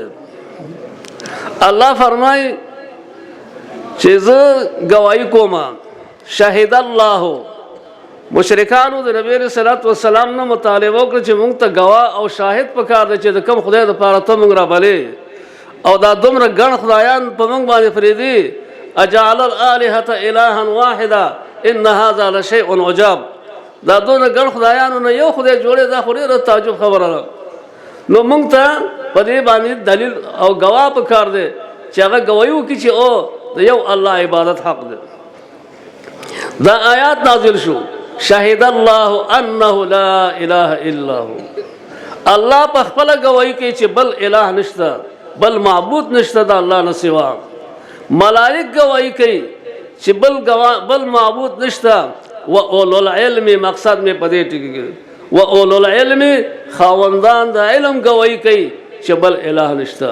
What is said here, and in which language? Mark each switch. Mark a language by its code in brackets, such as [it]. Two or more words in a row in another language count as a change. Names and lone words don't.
[ps] الله فرمایي چې زه ګواهي کوم، [ar] شهد الله. [ps] مشرکانو د نبی [ar] علیہ الصلوۃ والسلام [ps] نه مطالبه وکړه چې موږ ته ګواه او شاهد پکار دی چې د کوم خدای دپاره ته موږ رابلې، او دا دومره ګڼ خدایان په موږ باندې پرېږدي. [ar] اجعل الآلهة إلها واحدا ان هذا لشیء عجاب. [ps] دا دونه ګڼ خدایانو نه یو خدای جوړې، دا خو ډېره تعجب خبره ده. نو موږ ته په دې باندې دلیل او ګواه پکار دی چې هغه ګواهي وکړي چې او د یو الله عبادت حق دی. دا آیات نازل شو، [ar] شهد الله انه لا اله الا هو. [ps] الله په خپله ګواهي کوي چې بل اله نشته، بل معبود نشته د الله نه سوا. ملائک ګواهي کوي چې بل معبود نشته. [ar] و اولو العلم، [ps] مقصد میں پدې ټکی کې [ar] و اولو العلم، [ps] خاوندان د علم ګواهي کوي چې بل اله نشته.